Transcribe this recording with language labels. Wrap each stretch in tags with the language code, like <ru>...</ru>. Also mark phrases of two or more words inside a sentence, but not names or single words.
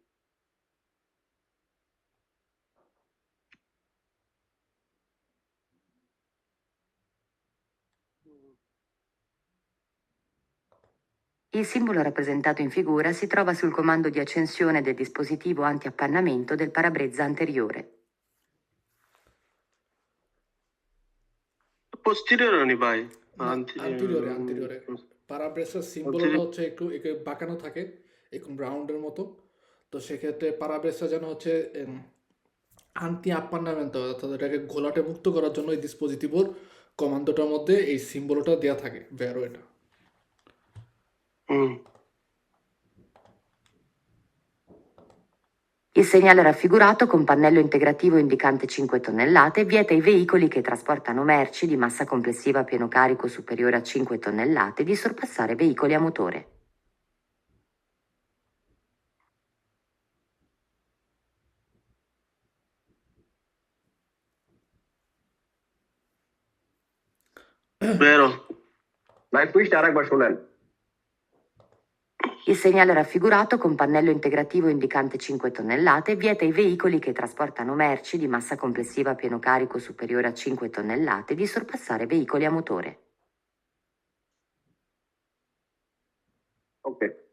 <it>Il simbolo rappresentato in figura si trova sul comando di accensione del dispositivo anti-appannamento del parabrezza anteriore.</it> <bn>পোস্টেরিয়র নি ভাই। আন্টিরিয়রে, আন্টিরিয়রে প্যারাব্রেসের সিম্বলটা হচ্ছে একটু একটু বাঁকানো থাকে, এরকম রাউন্ডের মতো। তো সেক্ষেত্রে প্যারাব্রেসা যেন হচ্ছে</bn> <it>anti appannamento,</it> <bn>অর্থাৎ এটাকে ঘোলাটে মুক্ত করার জন্য এই ডিসপোজিটিভর কমান্ডোটার মধ্যে এই সিম্বলটা দেওয়া থাকে, ভ্যারো এটা।</bn> <it>Il segnale raffigurato con pannello integrativo indicante 5 tonnellate vieta ai veicoli che trasportano merci di massa complessiva a pieno carico superiore a 5 tonnellate di sorpassare veicoli a motore.</it> <bn>বেরো। ভাই কুইজটা আরেকবার শোনেন।</bn> <it>Il segnale raffigurato con pannello integrativo indicante 5 tonnellate vieta ai veicoli che trasportano merci di massa complessiva a pieno carico superiore a 5 tonnellate di sorpassare veicoli a motore.</it> <bn>ওকে।</bn>